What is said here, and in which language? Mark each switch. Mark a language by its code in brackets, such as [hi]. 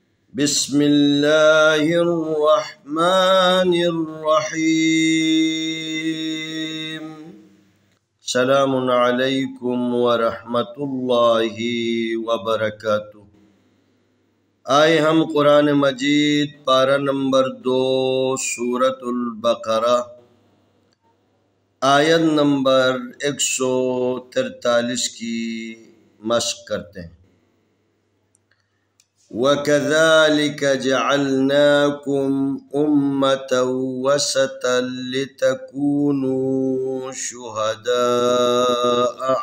[ar] بسم الله الرحمن الرحيم. سلام عليكم ورحمة الله وبركاته. [ur] آئے ہم قرآن مجید پارہ نمبر 2 سورة البقرہ آیت نمبر 143 کی مشق کرتے ہیں. [ar] وَكَذَلِكَ جَعَلْنَاكُمْ أُمَّةً وَسَطًا لِتَكُونُوا شُهَدَاءَ